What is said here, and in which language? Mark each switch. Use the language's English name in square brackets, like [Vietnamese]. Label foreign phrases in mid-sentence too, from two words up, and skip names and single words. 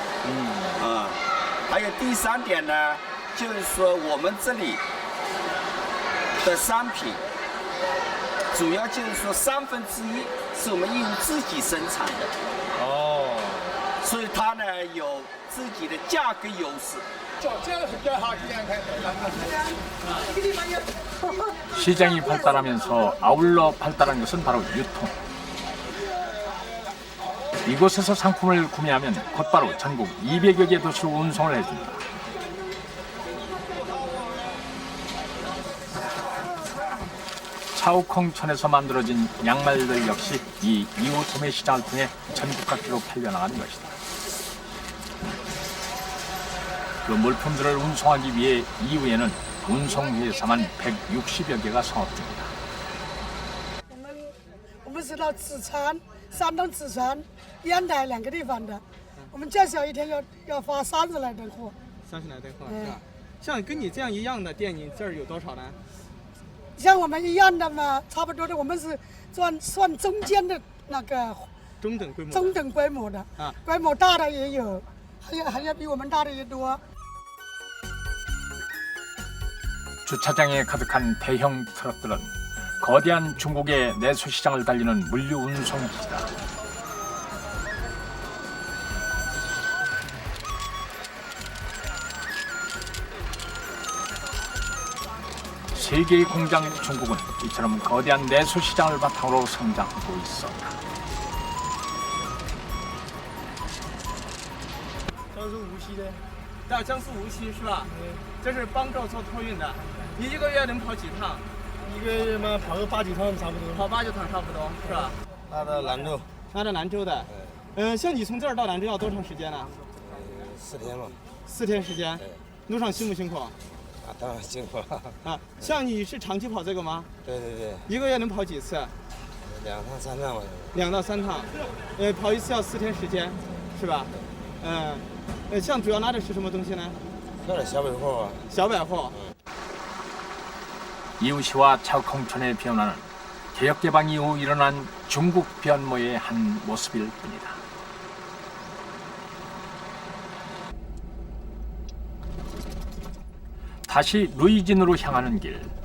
[Chinese] 还有第3点呢，就是说我们这里的商品，主要就是说1/3是我们义乌自己生产的。所以它呢有自己的价格优势。 [Korean] 시장이 발달하면서 아울러 발달한 것은 바로 유통. 이곳에서 상품을 구매하면 곧바로 전국 200여 개 도시로 운송을 해준다. 차오콩천에서 만들어진 양말들 역시 이 이웃 도매 시장을 통해 전국 각지로 팔려나가는 것이다. 그 물품들을 운송하기 위해 이후에는 운송회사만 160여 개가 성업 중이다. [Chinese] 我们是到紫川、山东紫川、烟台2个地方的，我们最少一天要发30来吨货。 30来吨货，是吧？像跟你这样一样的店，你这儿有多少呢？像我们一样的嘛，差不多的，我们是算中间的那个中等规模。中等规模的规模大的也有，还要比我们大的也多。 [Korean] 주차장에 가득한 대형 트럭들은 거대한 중국의 내수 시장을 달리는 물류 운송기지다. 세계의 공장 중국은 이처럼 거대한 내수 시장을 바탕으로 성장하고 있었다. [Chinese] 江苏无锡的，到江苏无锡是吧？这是帮着做托运的。你一个月能跑几趟？一个月嘛，跑个8、9趟差不多。跑8、9趟差不多是吧？拉到兰州。拉到兰州的。像你从这儿到兰州要多长时间呢？4天吧。 4天时间。路上辛不辛苦？啊，当然辛苦了。啊，像你是长期跑这个吗？对对对。一个月能跑几次？2 趟3趟吧。 2到3趟，跑一次要4天时间，是吧？像主要拿的是什么东西呢？拿的小百货啊。小百货。 [Korean] 이웃시와 차콩촌의 변화는 개혁개방 이후 일어난 중국 변모의 한 모습일 뿐이다. 다시 루이진으로 향하는 길.